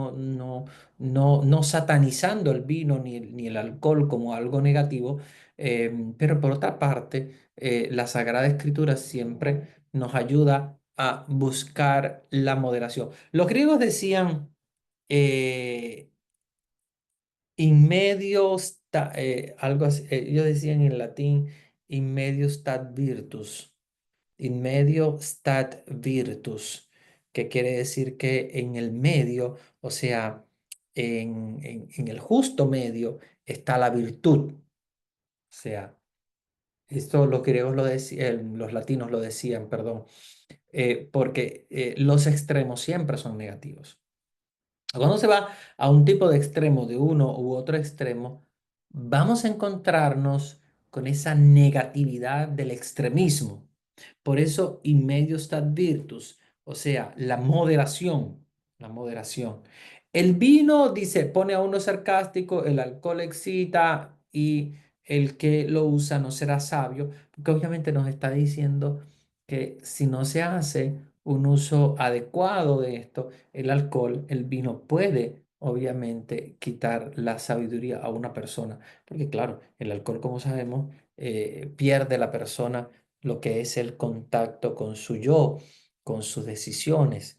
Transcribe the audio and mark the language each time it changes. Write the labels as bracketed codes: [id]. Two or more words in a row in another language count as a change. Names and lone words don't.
[es] No satanizando el vino ni el alcohol como algo negativo, pero por otra parte, la Sagrada Escritura siempre nos ayuda a buscar la moderación. Los griegos decían, eh, [la] in medio [es] algo así, ellos decían en latín, [la] in medio stat virtus. In medio stat virtus, [es] que quiere decir que en el medio, o sea, en el justo medio está la virtud. O sea, esto los griegos lo decían, los latinos lo decían, perdón, porque los extremos siempre son negativos. Cuando se va a un tipo de extremo de uno u otro extremo, vamos a encontrarnos con esa negatividad del extremismo. Por eso, [la] in medio stat virtus, [es] o sea, la moderación, la moderación. El vino, dice, pone a uno sarcástico, el alcohol excita y el que lo usa no será sabio, porque obviamente nos está diciendo que si no se hace un uso adecuado de esto, el alcohol, el vino puede obviamente quitar la sabiduría a una persona, porque claro, el alcohol, como sabemos, pierde la persona lo que es el contacto con su yo, con sus decisiones.